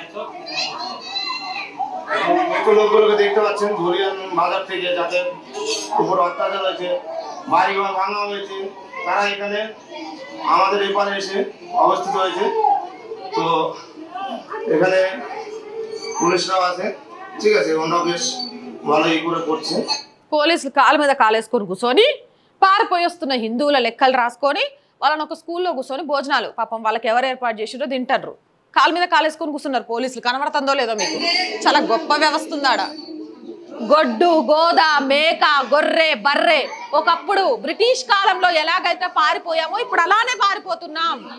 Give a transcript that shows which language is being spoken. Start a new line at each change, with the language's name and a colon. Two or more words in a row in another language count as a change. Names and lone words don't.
Bangla: লোকগুলোকে দেখতে পাচ্ছেন ধরিয়ান বাজার থেকে, যাদের উপর অত্যাচার হয়েছে, বাড়িঘর ভাঙা হয়েছে, তারা এখানে আমাদের এপারে এসে অবস্থিত হয়েছে। তো এখানে পুলিশরাও আছে, ঠিক আছে? ওনারাও বেশ ভালোই করে করছে।
Telugu: పోలీసులు కాళ్ళ మీద కాలేసుకొని కూర్చొని పారిపోయి వస్తున్న హిందువుల లెక్కలు రాసుకొని వాళ్ళని ఒక స్కూల్లో కూర్చొని భోజనాలు పాపం వాళ్ళకి ఎవరు ఏర్పాటు చేసిరో తింటారు. కాళ్ళ మీద కాలేసుకొని కూర్చున్నారు పోలీసులు. కనబడుతుందో లేదో మీకు? చాలా గొప్ప వ్యవస్థ ఉందాడ. గొడ్డు, గోద, మేక, గొర్రె, బర్రె ఒకప్పుడు బ్రిటిష్ కాలంలో ఎలాగైతే పారిపోయామో ఇప్పుడు అలానే పారిపోతున్నాం.